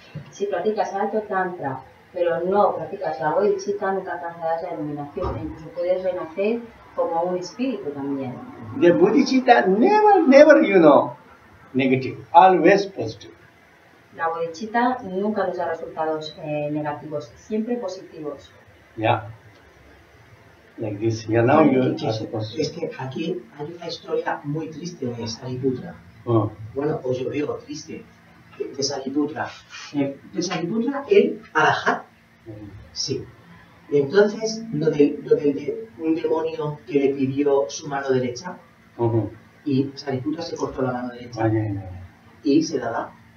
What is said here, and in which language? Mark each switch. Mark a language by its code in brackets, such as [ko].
[es] Si practicas alto tantra, pero no practicas la bodhicitta, nunca alcanzarás la iluminación, e incluso puedes renacer como un espíritu también. [en] The bodhicitta never, negative, always positive. [es] La bodhicitta nunca nos da resultados negativos, siempre positivos. [en] Yeah. Like this. Yeah, now you are supposed to. [es] Es que aquí hay una historia muy triste de Sariputra. Bueno, pues yo digo triste. De Sariputra. De Sariputra, el Arahat. Sí. Y entonces, lo de un demonio que le pidió su mano derecha, y Sariputra se cortó la mano derecha y se la da.